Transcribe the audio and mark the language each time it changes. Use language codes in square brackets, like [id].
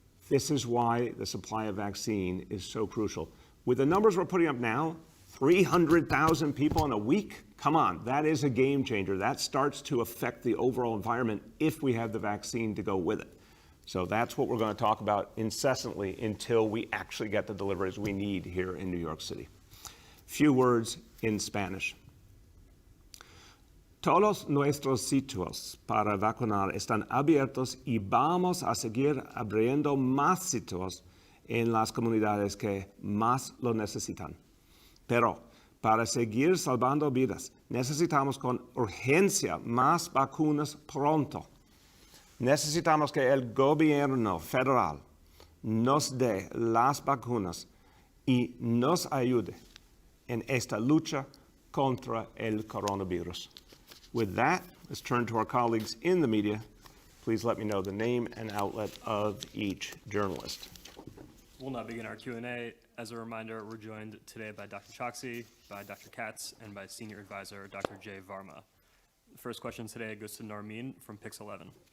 [en] This is why the supply of vaccine is so crucial. With the numbers we're putting up now, 300,000 people in a week, come on, that is a game changer. That starts to affect the overall environment if we have the vaccine to go with it. So that's what we're going to talk about incessantly until we actually get the deliveries we need here in New York City. Few words in Spanish. [es] Todos nuestros sitios para vacunar están abiertos y vamos a seguir abriendo más sitios en las comunidades que más lo necesitan. Pero para seguir salvando vidas, necesitamos con urgencia más vacunas pronto. Necesitamos que el gobierno federal nos dé las vacunas y nos ayude en esta lucha contra el coronavirus. [en] With that, let's turn to our colleagues in the media. Please let me know the name and outlet of each journalist. We'll now begin our Q&A. As a reminder, we're joined today by Dr. Choksi, by Dr. Katz, and by Senior Advisor Dr. Jay Varma. The first question today goes to Narmeen from Pix 11.